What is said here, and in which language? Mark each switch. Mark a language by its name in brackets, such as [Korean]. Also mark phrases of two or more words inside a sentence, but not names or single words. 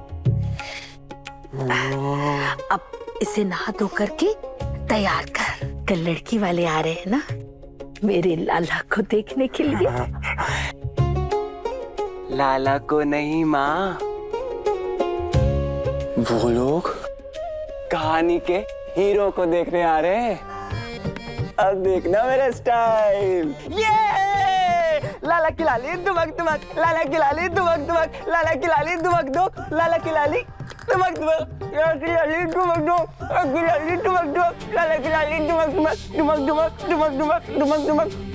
[Hindi] अब इसे नहा धो करके तैयार कर, कल लड़की वाले आ रहे हैं ना मेरे लाला को देखने के लिए। लाला को नहीं माँ, वो लोग कहानी के हीरो को देखने आ रहे हैं। अब देखना मेरा स्टाइल। ये लाला की लाली दुमक दुमक, लाला की लाली दुमक दुमक, लाला की लाली दुमक दुमक, लाला की लाली दुमक दुमक, लाला की लाली दुमक दुमक, लाला की लाली दुमक दुमक, लाला की लाली दुमक दुमक, दुमक दुमक, दुमक दुमक, दुमक दुमक।